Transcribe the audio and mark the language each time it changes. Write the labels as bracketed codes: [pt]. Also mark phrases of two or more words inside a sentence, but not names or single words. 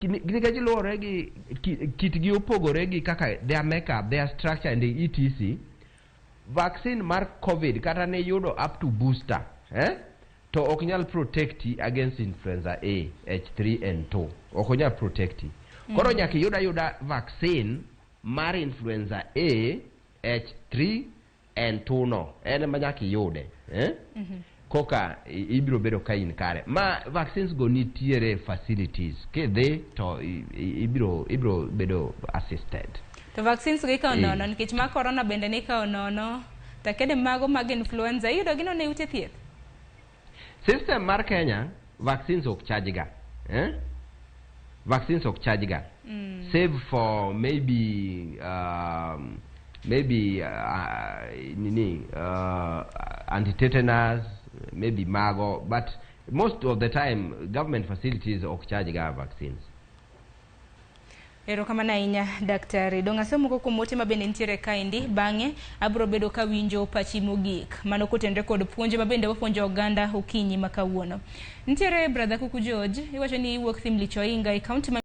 [luo] Gini luore gi kitgi opogore gi kaka [en] their makeup, their structure and the etc. [luo] Vaccine mar COVID kata ne yudo [en] up to booster, [luo] to ok nyal protecti [en] against influenza A, H3 and 2. [luo] Ok nyal protecti. Koro nyaka yuda vaccine mar [en] influenza A, H3 and 2 [luo] no. Ene ma nyaka yude, koka ibiro bedo ka in kare. Ma vaccines go nitiere facilities. Kidhi to ibiro bedo assisted. To vaccines gi ka nono nikech ma corona bende ni ka nono. Ta kede mago mag influenza yudo gino ne ute thieth. System mar Kenya vaccines ok charge ga. Vaccines ok charge ga. [en] Save for maybe anti-tetanus, maybe mago, but most of the time government facilities [luo] ok charge ga [en] vaccines. [luo] Ero kama na inya daktari donga somo ko kumote mabende ntiere kaindi bange abro bedo ka winjo pachi mogik mano kotendre kod puonje mabende wapuonjo oganda okinyi makawuono ntiere brother Kuku George iwacho ni wuok thim licho inga i county